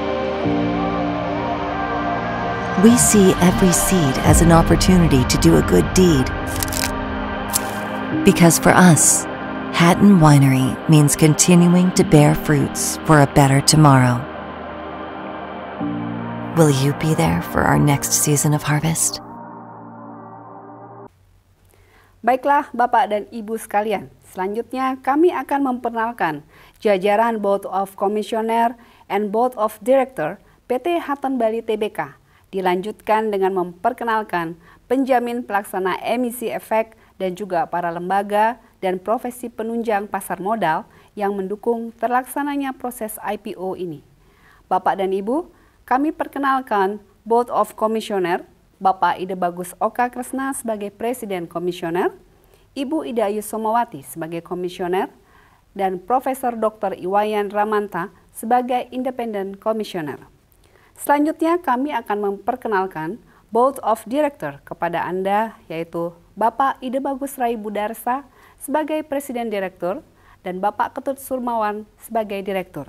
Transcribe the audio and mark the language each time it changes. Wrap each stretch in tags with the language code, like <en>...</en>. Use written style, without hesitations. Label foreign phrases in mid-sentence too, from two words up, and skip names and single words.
<en>We see every seed as an opportunity to do a good deed. Because for us, Hatton Winery means continuing to bear fruits for a better tomorrow. Will you be there for our next season of harvest?</en> <id>Baiklah Bapak dan Ibu sekalian, selanjutnya kami akan memperkenalkan jajaran</id> <en>Board of Commissioner and Board of Director</en> <id>PT Hutton Bali Tbk. Dilanjutkan dengan memperkenalkan penjamin pelaksana emisi efek dan juga para lembaga dan profesi penunjang pasar modal yang mendukung terlaksananya proses IPO ini. Bapak dan Ibu, kami perkenalkan</id> <en>Board of Commissioner,</en> <id>Bapak Ide Bagus Oka Kresna sebagai Presiden Komisioner, Ibu Ida Ayu Somawati sebagai Komisioner, dan Profesor Dr. Iwayan Ramanta sebagai Independent Komisioner. Selanjutnya kami akan memperkenalkan</id> <en>Board of Director</en> <id>kepada Anda, yaitu Bapak Ide Bagus Rai Budarsa sebagai Presiden Direktur dan Bapak Ketut Surmawan sebagai Direktur.</id>